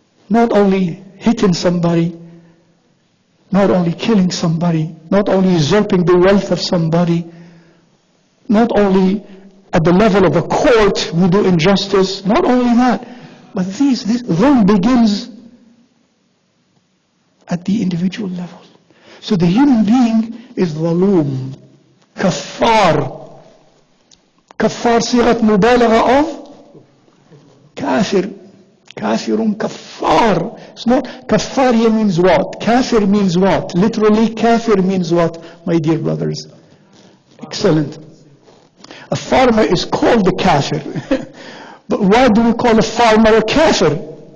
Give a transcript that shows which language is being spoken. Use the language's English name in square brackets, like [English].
[English] Not only hitting somebody, not only killing somebody, not only usurping the wealth of somebody, not only at the level of a court we do injustice, not only that, but this zulm begins at the individual level. So the human being is ظلوم, كفار. [Arabic] كفار صيغة مبالغة of كافر. كافر كفار. [English] It's not كفار here means what? Kafir means what? Literally kafir means what, my dear brothers? Excellent. A farmer is called a kafir. But why do we call a farmer a kafir?